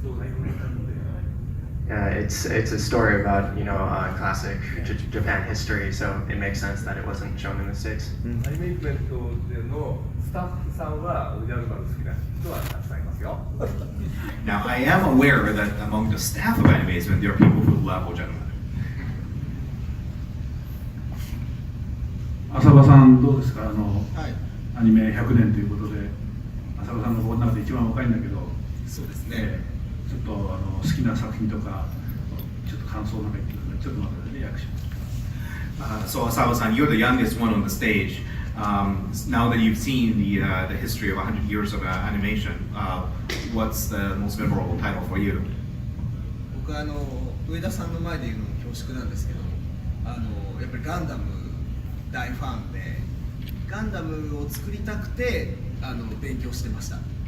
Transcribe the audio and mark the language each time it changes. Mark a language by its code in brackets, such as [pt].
[en] it's a story about classic Japan history, so it makes sense that it wasn't shown in the States. [ja] アニメイベントでのスタッフさんはおじゃる丸好きな人はたくさんいますよ。 [en] Now, I am aware that among the staff of Animazement, there are people who love Ojaru. [ja] 浅場さんどうですか？はい、アニメ100年ということで、浅場さんのこの中で一番若いんだけど、そうですね。ちょっと好きな作品とかちょっと感想なんか言ってください。ちょっと待ってね、訳します。 [en] So Asaba-san, you're the youngest one on the stage. Now that you've seen the history of 100 years of animation, what's the most memorable title for you? [ja] 僕は上田さんの前で言うのも恐縮なんですけど、やっぱりガンダム大ファンで、ガンダムを作りたくて勉強してました。